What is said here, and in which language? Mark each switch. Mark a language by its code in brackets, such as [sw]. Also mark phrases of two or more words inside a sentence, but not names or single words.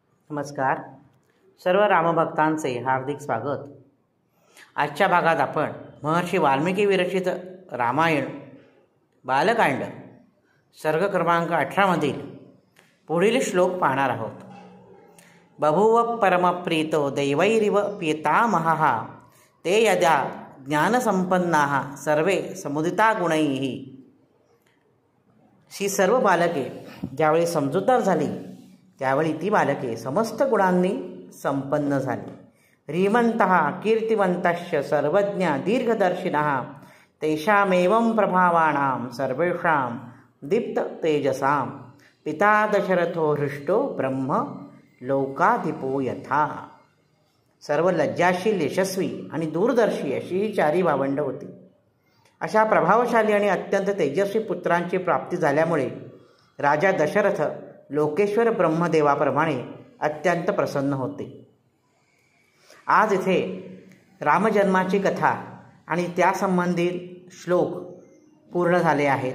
[mr] नमस्कार. सर्व रामभक्तांचे हार्दिक स्वागत. आजच्या भागात आपण महर्षी वाल्मिकी विरचित रामायण बालकांड सर्ग क्रमांक 18 मधील पुढील श्लोक पाहणार आहोत. [sa] बभूव परमप्रीतो दैवैरिव पितामहः ते यदा ज्ञानसंपन्नाः सर्वे समुदिता गुणैः. [mr] ही सर्व बालके ज्यावेळी समजूतदार झाली त्यावेळी ती बालके समस्त गुणांनी संपन्न झाली. [sa] ह्रीमंतः कीर्तिवन्तश्च सर्वज्ञ दीर्घदर्शिनः तेषामेवं प्रभावाणां सर्वेषां दीप्त तेजसां पिता दशरथो हृष्टो ब्रह्म लोकाधिपो यथा. [mr] सर्व लज्जाशील, यशस्वी आणि दूरदर्शी अशी ही चारी भावंड होती. अशा प्रभावशाली आणि अत्यंत तेजस्वी पुत्रांची प्राप्ती झाल्यामुळे राजा दशरथ लोकेश्वर ब्रह्मदेवाप्रमाणे अत्यंत प्रसन्न होते. आज इथे रामजन्माची कथा आणि त्यासंबंधित श्लोक पूर्ण झाले आहेत.